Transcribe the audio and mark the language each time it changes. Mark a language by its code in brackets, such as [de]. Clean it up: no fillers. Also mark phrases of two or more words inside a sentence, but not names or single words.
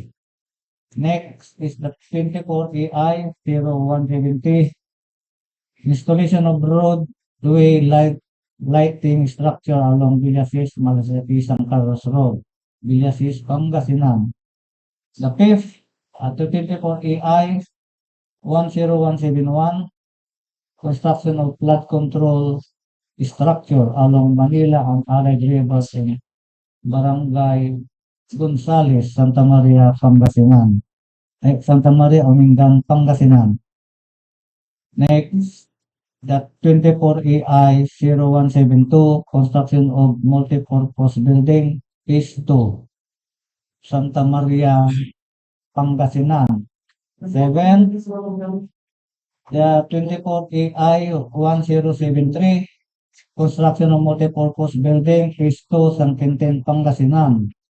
[en] Next is the 24 AI 0170 installation of roadway lighting structure along Villasis-Malasiqui-Sn road, Villasis, Pangasinan. The fifth, 24 AI 10171 construction of flood control structure along Banila and Allied rivers in Barangay Gonzales, Santa Maria, Pangasinan. Santa Maria, Umingan, Pangasinan. Next, the 24 AI 0172 construction of multipurpose building phase 2, Santa Maria, Pangasinan. 7, the 24 AI 1073 construction of multipurpose building phase 2, San Quintin, Pangasinan.